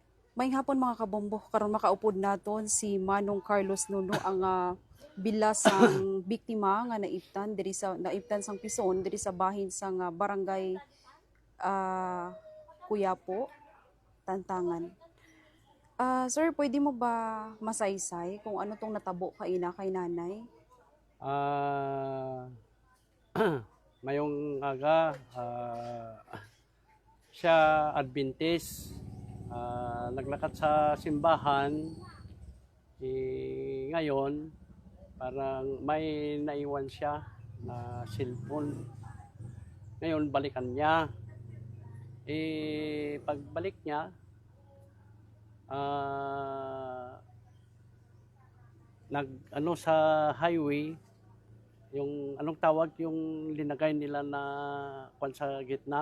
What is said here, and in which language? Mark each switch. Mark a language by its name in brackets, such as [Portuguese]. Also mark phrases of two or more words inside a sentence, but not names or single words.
[Hiligaynon] Maayong hapon mga kabombo, karon makaupod naton si Manong Carlos Nuno ang bilasang biktima nga naiptan sang pison diri sa bahin sang barangay ah, Kuyapo, Tantangan. Sir, pwede mo ba masaysay kung ano tong natabo kay nanay? Ah, mayong aga, [Filipino] siya Adventist, naglakad sa simbahan, ngayon parang may naiwan siya na cellphone. Ngayon balikan niya, pagbalik niya, nag ano sa highway, yung anong tawag yung linagay nila na kwan sa gitna.